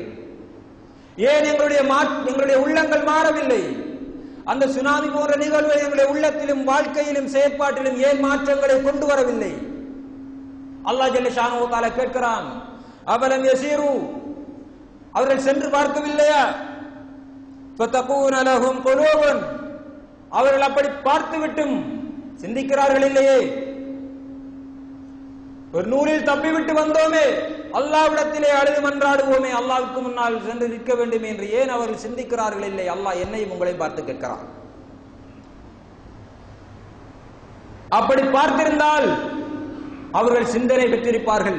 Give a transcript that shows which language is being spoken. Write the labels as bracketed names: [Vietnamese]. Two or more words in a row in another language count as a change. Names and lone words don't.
[Tamil] ஏன் எங்களுடைய உள்ளங்கள் மாறவில்லை? அந்த சுனாமி போன்ற நிகழ்வு எங்களுடைய உள்ளத்திலும் வாழ்க்கையிலும் செயற்பாட்டிலும் ஏன் மாற்றங்களை கொண்டு வரவில்லை? அல்லாஹ் [Arabic] جل شأنه تعالى [Tamil] கேட்கிறான், [Arabic] أفلم يسيروا [Tamil] அவர்கள் சென்று பார்க்கவில்லையா? [Arabic] فَتَكُونَ لَهُمْ قُلُوبٌ [Tamil] அவர்கள் அப்படி பார்த்துவிட்டும் சிந்திக்கிறார்கள் இல்லையே. ஒரு நூலில் தப்பிவிட்டு வந்தோமே, அல்லாஹ்விடத்திலே அழுது மன்றாடுவோமே, அல்லாஹ்வுக்கு முன்னால் சென்று நிற்க வேண்டும் என்று ஏன் அவர்கள் சிந்திக்கிறார்கள் இல்லை? அல்லாஹ் என்னையும் உங்களையும் பார்த்து கேட்கிறான். அப்படி பார்த்திருந்தால் அவர்கள் சிந்தனை பெற்றிருப்பார்கள்.